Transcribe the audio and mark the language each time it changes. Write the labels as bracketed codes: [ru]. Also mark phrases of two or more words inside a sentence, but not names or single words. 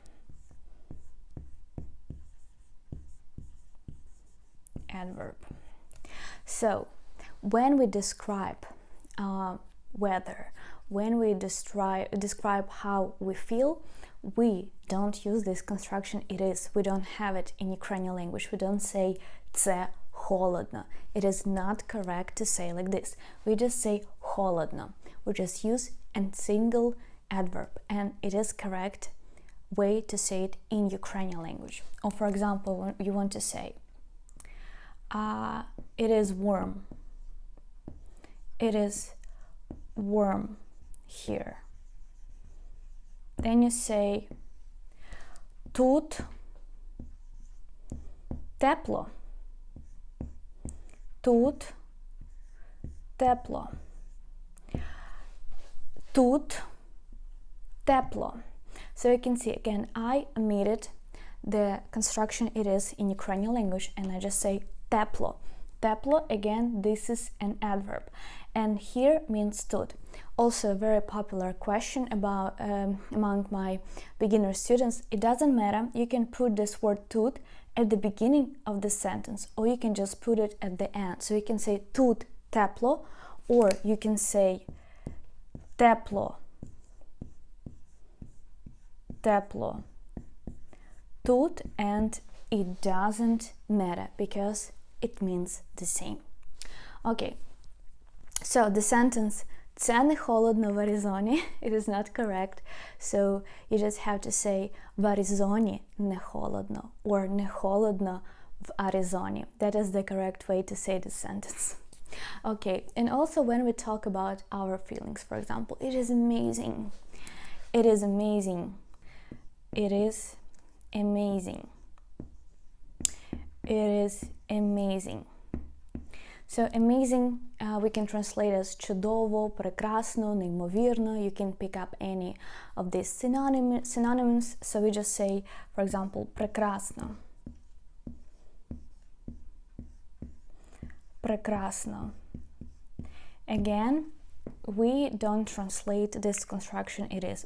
[en] Adverb. So when we describe weather, when we describe how we feel, we don't use this construction it is. We don't have it in Ukrainian language. We don't say [uk] це холодно. [en] It is not correct to say like this. We just say холодно. We just use a single adverb, and it is correct way to say it in Ukrainian language. Or for example, when you want to say it is warm. It is warm here. Then you say [uk] тут тепло. Тут тепло. Тут тепло. [en] So you can see again, I omitted the construction it is in Ukrainian language, and I just say тепло. [uk] Тепло, [en] again, this is an adverb, and here means тут. Also a very popular question about among my beginner students. It doesn't matter, you can put this word тут at the beginning of the sentence, or you can just put it at the end. So you can say [uk] тут тепло, [en] or you can say тепло. [uk] Тепло. Тут, [en] and it doesn't matter because it means the same. Okay, so the sentence [uk] це не холодно в Аризоні, [en] it is not correct, so you just have to say [uk] в Аризоні не холодно, [en] or [uk] не холодно в Аризоні. [en] That is the correct way to say this sentence. Okay, and also when we talk about our feelings, for example, it is amazing. It is amazing. It is amazing. It is amazing. So amazing we can translate as [uk] чудово, прекрасно, неймовірно. [en] You can pick up any of these synonyms. So we just say, for example, [uk] прекрасно. Прекрасно. [en] Again, we don't translate this construction it is.